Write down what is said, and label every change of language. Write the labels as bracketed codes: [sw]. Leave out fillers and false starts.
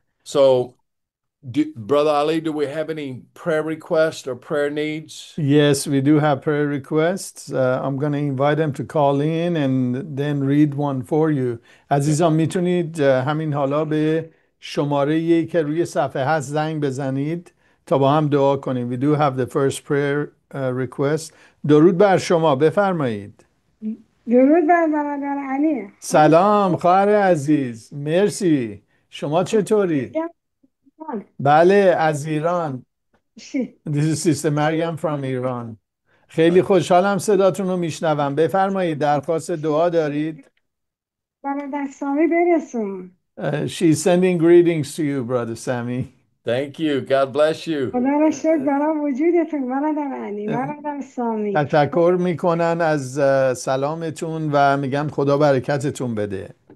[en] So, Brother Ali, do we have any prayer requests or prayer needs? Yes, we do have prayer requests. I'm going to invite them to call in and then read one for you. [fa] عزیزان میتونید همین حالا به شماره که روی صفحه هست زنگ بزنید تا با هم دعا کنیم. [en] We do have the first prayer request. [fa] درود بر شما، بفرمایید. درود بر برادر علی. سلام خواهر عزیز، مرسی. شما چطوری؟ بله، از ایران. [en] This is Sister Maryam from Iran. [fa] خیلی خوشحالم صداتون رو میشنوم. بفرمایید، درخواست دعا دارید؟ برادر سامی برسون. [en] She's sending greetings to you, brother Sammy. Thank you. God bless you. [fa] خدا را شکر برای وجودتون برادر علی، برادر سامی. تشکر میکنن از سلامتون و میگن خدا برکتتون بده.